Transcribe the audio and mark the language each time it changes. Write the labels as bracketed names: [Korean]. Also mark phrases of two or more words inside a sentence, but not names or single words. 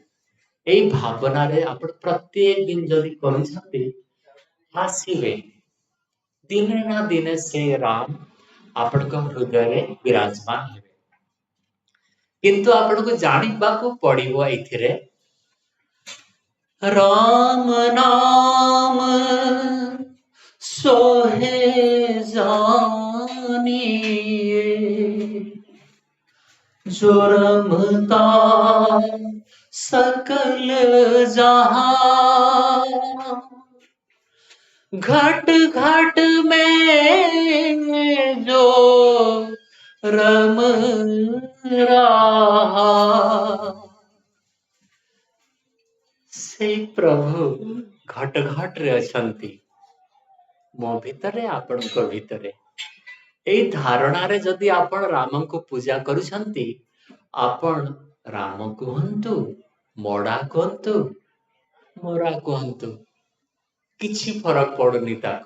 [Odia] ଏଇ ଭାବନାରେ ଆପଣ ପ୍ରତ୍ୟେକ ଦିନ ଯଦି କରୁଛନ୍ତି, ଆସିବେ ଦିନେ ନା ଦିନେ ସେ ରାମ ଆପଣଙ୍କ ହୃଦୟରେ ବିରାଜମାନ ହେବେ। କିନ୍ତୁ ଆପଣଙ୍କୁ ଜାଣିବାକୁ ପଡିବ ଏଇଥିରେ, ରାମ ନାମ सोहे [Hindi] जानिए जो रमता सकल जहां घट घट में जो रम रहा [Odia] ସେ ପ୍ରଭୁ ଘଟ ଘଟ ରେ ଅଛନ୍ତି ମୋ ଭିତରେ ଆପଣଙ୍କ ଭିତରେ। ଏଇ ଧାରଣାରେ ଯଦି ଆପଣ ରାମଙ୍କୁ ପୂଜା କରୁଛନ୍ତି, ଆପଣ ରାମ କୁହନ୍ତୁ, ମଡ଼ା କୁହନ୍ତୁ, ମରା କୁହନ୍ତୁ, କିଛି ଫରକ ପଡୁନି ତାକୁ।